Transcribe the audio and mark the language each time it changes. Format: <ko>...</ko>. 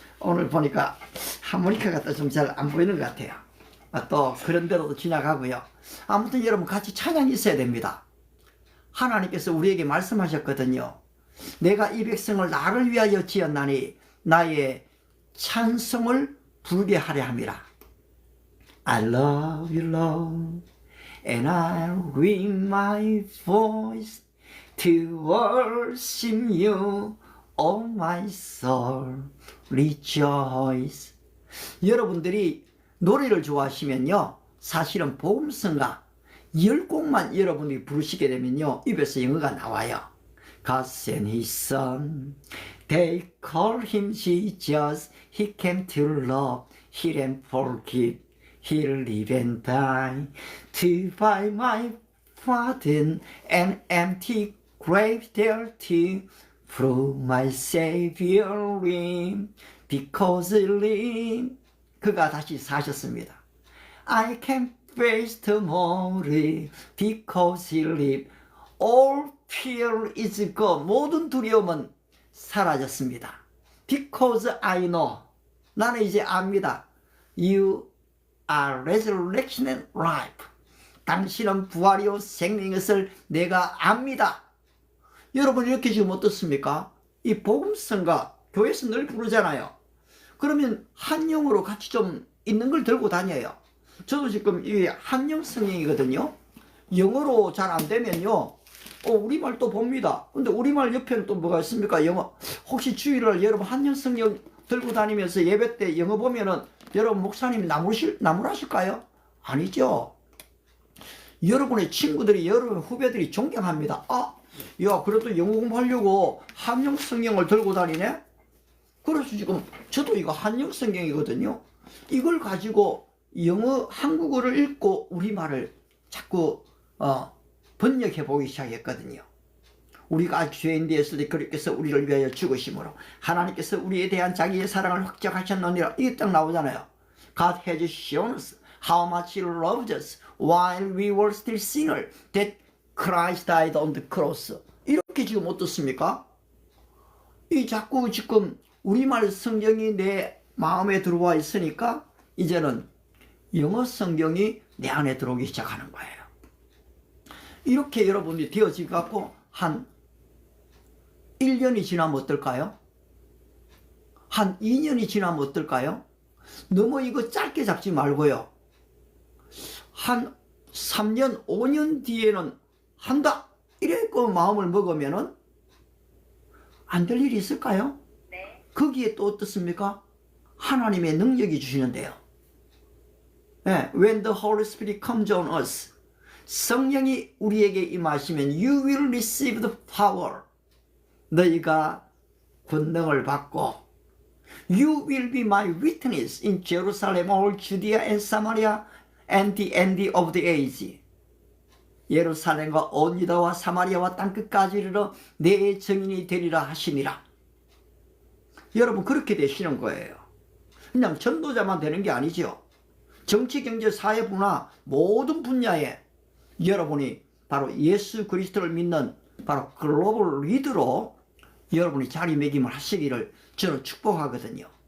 <ko>오늘 보니까 하모니카가 또 좀 잘 안 보이는 것 같아요. 또 그런 대로도 지나가고요. 아무튼 여러분 같이 찬양이 있어야 됩니다. 하나님께서 우리에게 말씀하셨거든요. 내가 이 백성을 나를 위하여 지었나니 나의 찬송을 부르게 하려 함이라.</ko> <en>I love you, Lord, and I'll bring my voice to worship you, oh my soul, rejoice.</en> <ko>여러분들이 노래를 좋아하시면요, 사실은 복음성가 10곡만 여러분이 부르시게 되면요, 입에서 영어가 나와요.</ko> <en>God sent his son, they call him Jesus, he came to love, heal and forgive, he'll live and die, to buy my pardon, an empty grave there to prove my Savior live, because he live.</en> <ko>그가 다시 사셨습니다.</ko> <en>I can face tomorrow because he live. All fear is gone.</en> <ko>모든 두려움은 사라졌습니다.</ko> <en>Because I know.</en> <ko>나는 이제 압니다.</ko> <en>You are resurrection and life.</en> <ko>당신은 부활이요 생명인 것을 내가 압니다. 여러분 이렇게 지금 어떻습니까? 이 복음성가 교회에서 늘 부르잖아요. 그러면 한영으로 같이 좀 있는 걸 들고 다녀요. 저도 지금 이 한영 성경이거든요. 영어로 잘 안 되면요, 우리말 또 봅니다. 근데 우리말 옆에는 또 뭐가 있습니까? 영어. 혹시 주일날 여러분 한영 성경 들고 다니면서 예배 때 영어 보면은 여러분 목사님이 나무라실까요? 아니죠. 여러분의 친구들이, 여러분 후배들이 존경합니다. 야, 그래도 영어 공부하려고 한영 성경을 들고 다니네? 그래서 지금 저도 이거 한영 성경이거든요. 이걸 가지고 영어, 한국어를 읽고 우리말을 자꾸 번역해 보기 시작했거든요. 우리가 죄인 되었으니 그리스도께서 우리를 위하여 죽으심으로 하나님께서 우리에 대한 자기의 사랑을 확정하셨느니라. 이게 딱 나오잖아요.</ko> <en>God has shown us how much he loved us while we were still sinners, that Christ died on the cross.</en> <ko>이렇게 지금 어떻습니까? 이 자꾸 지금 우리말 성경이 내 마음에 들어와 있으니까 이제는 영어 성경이 내 안에 들어오기 시작하는 거예요. 이렇게 여러분이 되어지고 한 1년이 지나면 어떨까요? 한 2년이 지나면 어떨까요? 너무 이거 짧게 잡지 말고요. 한 3년, 5년 뒤에는 한다! 이래고 마음을 먹으면은 안 될 일이 있을까요? 네. 거기에 또 어떻습니까? 하나님의 능력이 주시는데요.</ko> <en>네, when the Holy Spirit comes on us,</en> <ko>성령이 우리에게 임하시면</ko> <en>you will receive the power.</en> <ko>너희가 권능을 받고</ko> <en>you will be my witness in Jerusalem, all Judea and Samaria and the end of the age.</en> <ko>예루살렘과 온 유다와 사마리아와 땅끝까지 이르러 내 증인이 되리라 하시니라. 여러분 그렇게 되시는 거예요. 그냥 전도자만 되는 게 아니죠. 정치, 경제, 사회, 문화 모든 분야에 여러분이 바로 예수 그리스도를 믿는 바로 글로벌 리더로 여러분이 자리매김을 하시기를 저는 축복하거든요.</ko>